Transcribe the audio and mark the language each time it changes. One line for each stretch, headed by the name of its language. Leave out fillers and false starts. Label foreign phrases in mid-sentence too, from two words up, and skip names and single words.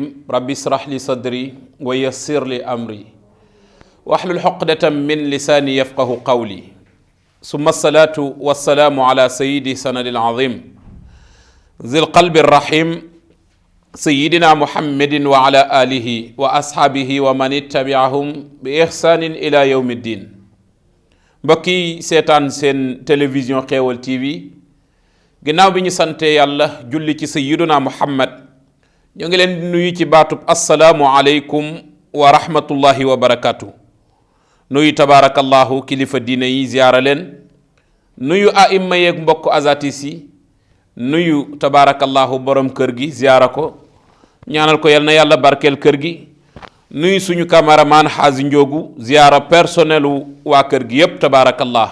Arabic: ربي اشرح لي صدري ويسر لي أمري واحلل عقدة من لساني يفقه قولي. ثم الصلاة والسلام على سيدي سند العظيم ذي القلب الرحيم سيدنا محمد وعلى آله وأصحابه ومن اتبعهم بإحسان إلى يوم الدين.
Wolof: mbokki seetaan seen télévision Xéewal TV ginnaaw bi ñu sante yàlla julli ci sayyiduna Muhammad ñoo ngi leen di nuyu ci baatub
Arabic: السلام عليكم ورحمة الله وبركاته.
Wolof: nuyu tabaarakallahu kilifa diine yi ziyaara leen, nuyu aimma yeeg mbokk azatis yi, nuyu tabaarakallahu borom kër gi ziyaara ko, ñaanal ko yal na yàlla barkeel kër gi, nuyu suñu cameraman xaasi njoogu ziyaara personnelu waa kër gi yépp tabaarakallah.